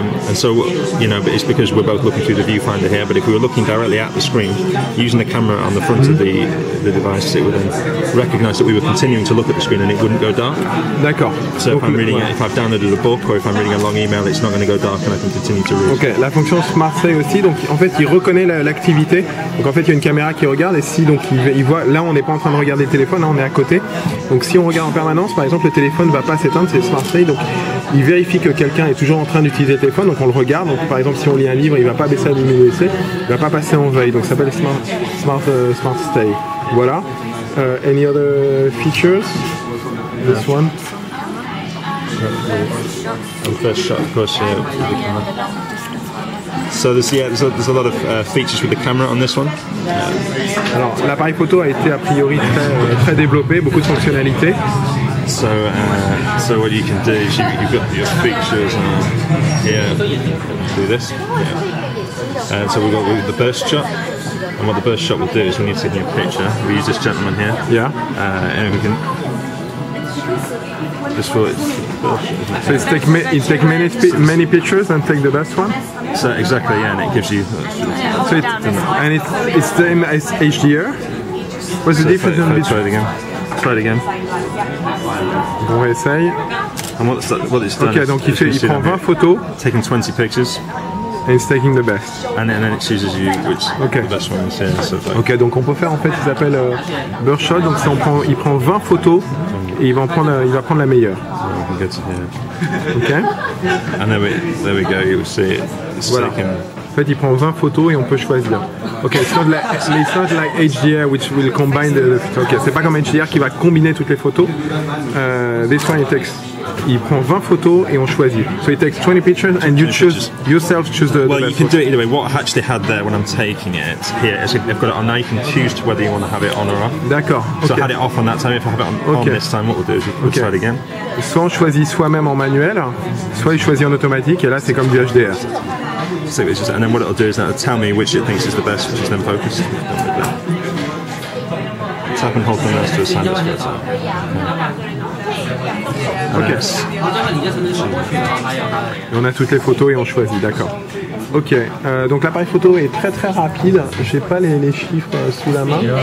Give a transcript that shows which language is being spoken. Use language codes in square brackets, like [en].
[en] And so, but it's because we're both looking through the viewfinder here, but if we were looking directly at the screen, using the camera on the front of the device, it would then recognise that we were continuing to look at the screen and it wouldn't go dark. [fr] D'accord. [en] So if I'm reading if I've downloaded a book or if I'm reading a long email, it's not going to go dark and I can continue to read. [fr] Ok, la fonction Smart Stay aussi, donc en fait il reconnaît l'activité, donc en fait il y a une caméra qui regarde et si donc il voit, là on n'est pas en train de regarder le téléphone, là on est à côté, donc si on regarde en permanence, par exemple le téléphone ne va pas s'éteindre, c'est Smart Stay, donc il vérifie que quelqu'un est toujours en train d'utiliser le téléphone, donc on le regarde, donc par exemple si on lit un livre, il ne va pas baisser la luminosité, il ne va pas passer en veille, donc ça s'appelle Smart Stay. [en] Voilà. Any other features? This one? The first shot, of course, yeah, with the camera. So there's a lot of features with the camera on this one. [fr] Alors l'appareil photo a été a priori très développé, beaucoup de fonctionnalités. [en] So what you can do is you've got your features here. Do this. Yeah. So we've got the burst shot. And what the burst shot will do is when you're taking a picture, we use this gentleman here. Yeah. And we can just for it. So it take many pictures and take the best one. So exactly, yeah, and it gives you. So it's the same as HDR. What's the difference between? Try it again. Try it again. [fr] On essaye. [en] And what it's done. [fr] Ok, donc il prend 20 photos. [en] Taking 20 pictures. And it's taking the best. And then it chooses you which the best one is here. So [fr] ok, donc on peut faire en fait, il s'appelle burst shot. Donc il prend 20 photos et il va prendre la meilleure. [en] Ok. And there we go. You'll see it. [fr] Voilà. En fait, il prend 20 photos et on peut choisir. [en] Ok, it's not like HDR which will combine [fr] ok, c'est pas comme HDR qui va combiner toutes les photos. [en] This one [fr] il prend 20 photos et on choisit. [en] So it takes 20 pictures and you choose yourself choose the Well, best you can photo. do it either way. What I actually had there when I'm taking it here is they've got it on now. You can choose to whether you want to have it on or off. [fr] D'accord. [en] So Okay. I had it off on that time. If I have it on this time, what we'll do is we'll try it again. [fr] Soit on choisit soi-même en manuel, soit il choisit en automatique et là c'est comme du HDR. [en] So it's just, and then what it'll do is it'll tell me which it thinks is the best, which is then focused. Tap and hold the mouse to assign this photo. Ok. [fr] Et on a toutes les photos et on choisit, d'accord. Ok, donc l'appareil photo est très très rapide. J'ai pas les chiffres sous la main.